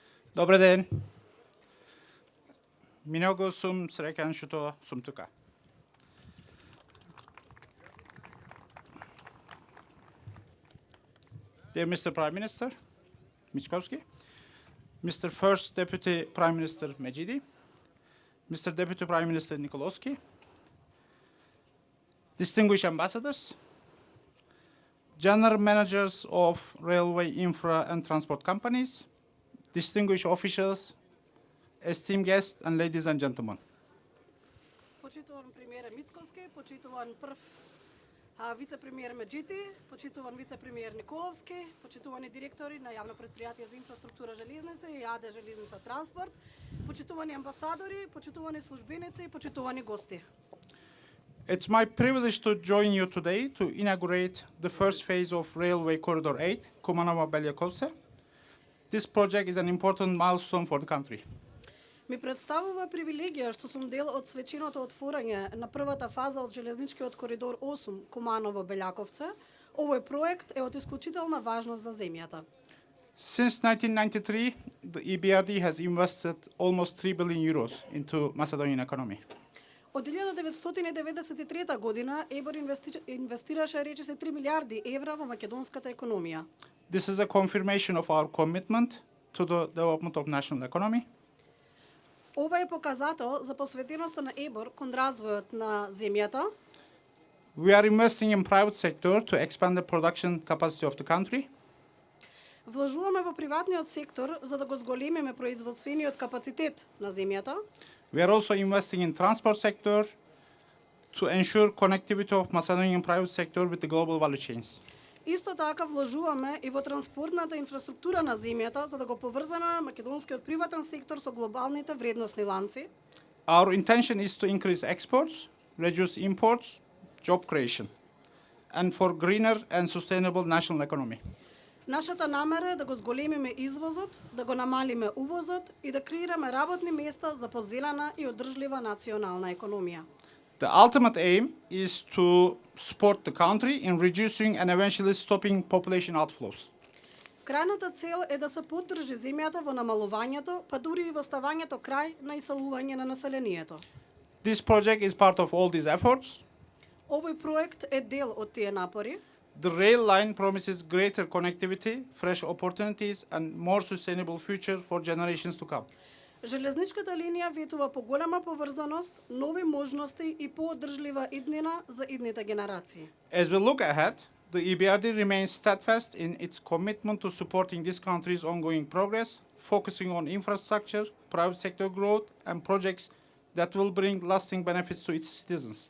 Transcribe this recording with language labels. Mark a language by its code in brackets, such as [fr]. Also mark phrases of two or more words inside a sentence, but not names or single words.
[mk] Добър ден! Много съм среќен што сум тука. [en] Dear Mr. Prime Minister Mickoski, Mr. First Deputy Prime Minister Medjidi, Mr. Deputy Prime Minister Nikolowski, distinguished ambassadors, general managers of railway infra and transport companies, distinguished officials, esteemed guests, and ladies and gentlemen. [mk] Почитуван премиер Мицкоски, почитуван прв вице-премиер Меджити, почитуван вице-премиер Николовски, почитувани директори на јавно предпријатие за инфраструктура железница и АД Железница транспорт, почитувани амбасадори, почитувани службеници и почитувани гости. [en] It's my privilege to join you today to inaugurate the first phase of Railway Corridor 8, Kumanovo-Beljakovce. This project is an important milestone for the country. [mk] Ми представува привилегија што сум дел од свеченото отворање на првата фаза од железничкиот коридор 8 Куманово-Белјаковце. Овој проект е од исклучителна важност за земјата. [en] Since 1993, the EBRD has invested almost 3 billion euros into Macedonian economy. [mk] Од 1993 година ЕБОР инвестираше речиси 3 милиарди евра во македонската економија. [en] This is a confirmation of our commitment to the development of national economy. [mk] Ова е показател за посветеноста на ЕБОР кон развојот на земјата. [en] We are investing in private sector to expand the production capacity of the country. [mk] Вложуваме во приватниот сектор за да го зголемиме производствениот капацитет на земјата. [en] We are also investing in transport sector to ensure connectivity of Macedonian private sector with the global value chains. [mk] Исто така вложуваме и во транспортната инфраструктура на земјата за да го поврзаме македонскиот приватен сектор со глобалните вредносни ланци. [en] Our intention is to increase exports, reduce imports, job creation, and for greener and sustainable national economy. [mk] Нашата намера е да го зголемиме извозот, да го намалиме увозот и да креираме работни места за позелена и одржлива национална економија. [en] The ultimate aim is to support the country in reducing and eventually stopping population outflows. [mk] Крајната цел е да се поддржи земјата во намалувањето, па дури и во ставањето крај на исалување на населението. [en] This project is part of all these efforts. [mk] Овој проект е дел од тие напори. [en] The rail line promises greater connectivity, fresh opportunities, and more sustainable future for generations to come. [mk] Железничката линија ветува поголема поврзаност, нови можности и поодржлива иднина за идните генерации. [en] As we look ahead, the EBRD remains steadfast in its commitment to supporting this country's ongoing progress, focusing on infrastructure, private sector growth, and projects that will bring lasting benefits to its citizens.